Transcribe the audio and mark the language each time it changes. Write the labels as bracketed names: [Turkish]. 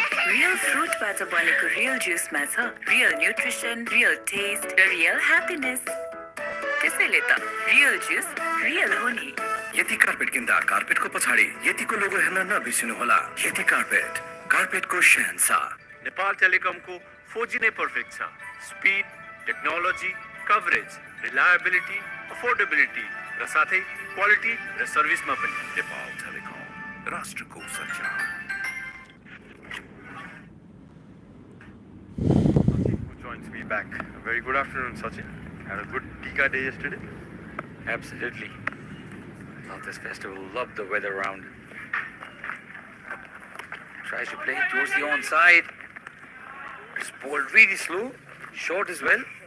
[Nepali] Real fruit बाट बनेको real juice मा छ [English] real nutrition, real taste, [Nepali] र real happiness. त्यसैले त real juice real हो नि. यति कार्पेट किन्दा कार्पेटको पछाडि यतिको लोगो हेर्न नबिर्सिनु होला। यति कार्पेटको शहंशाह। नेपाल टेलिकमको 4G नै पर्फेक्ट छ। Speed, technology, coverage, reliability, affordability र साथै क्वालिटी र सर्भिसमा पनि। नेपाल टेलिकम राष्ट्रको सञ्चार। [English] Who joins me back? A very good afternoon, Sachin. Had a good Tika day yesterday. Absolutely. Thought this festival loved the weather around. Tries to play towards the onside. It's bowled really slow, short as well.